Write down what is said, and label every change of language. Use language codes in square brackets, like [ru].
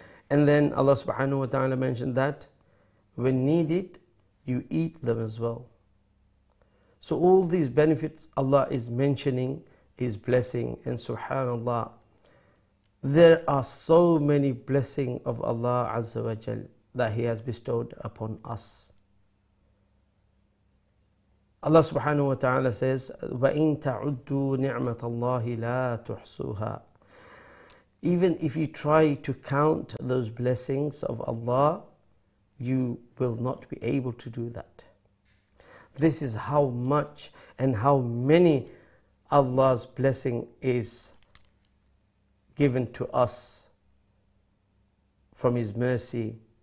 [en] And then Allah subhanahu wa ta'ala mentioned that when needed, you eat them as well. So all these benefits Allah is mentioning, His blessing, and subhanallah, there are so many blessings of Allah Azza wa Jal that He has bestowed upon us. Allah subhanahu wa ta'ala says, [ar] وَإِن تَعُدُّوا نِعْمَةَ اللَّهِ لَا تُحْصُوهَا. [en] Even if you try to count those blessings of Allah, you will not be able to do that. This is how much and how many Allah's blessing is given to us from His mercy.